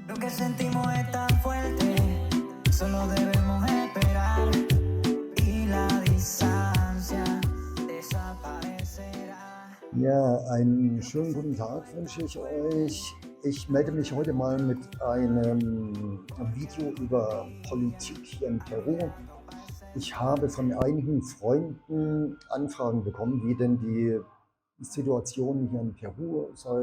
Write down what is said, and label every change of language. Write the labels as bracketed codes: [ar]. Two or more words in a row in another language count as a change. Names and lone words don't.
[es] sentimos es tan fuerte, solo debemos esperar y la distancia desaparecerá. [de] Ja, einen schönen guten Tag wünsche ich euch. Ich melde mich heute mal mit einem Video über Politik hier in Peru. Ich habe von einigen Freunden Anfragen bekommen, wie denn die Situation hier in Peru sei.